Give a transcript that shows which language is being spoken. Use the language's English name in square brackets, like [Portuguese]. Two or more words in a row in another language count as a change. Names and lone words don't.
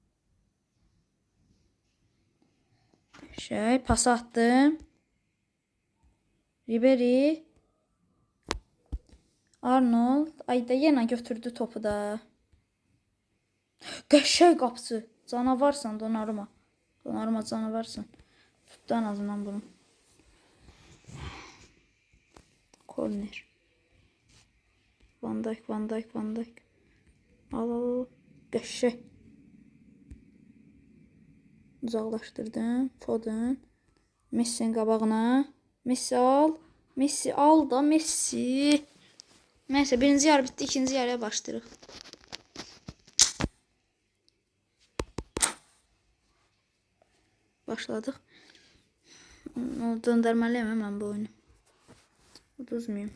[Azerbaijani] Qəşəng. Pas atdım. Ribery. Arnold. Ayda yenə götürdü topu da. Qəşəng qapısı. Canavarsan Donnarumma. Donnarumma canavarsan. Tutdu [Turkish] en azından [Azerbaijani] bunu. Corner. Van Dijk, Van Dijk, Van Dijk. Al al. Qəşəng. Uzaqlaşdırdım. Foden. Messi'nin qabağına. Messi al. Messi al da Messi. Neyse, birinci yarı bitti. İkinci yarıya başlayırıq. Başladıq. Döndərməliyəm mən bu oyunu. Uduzmayayım.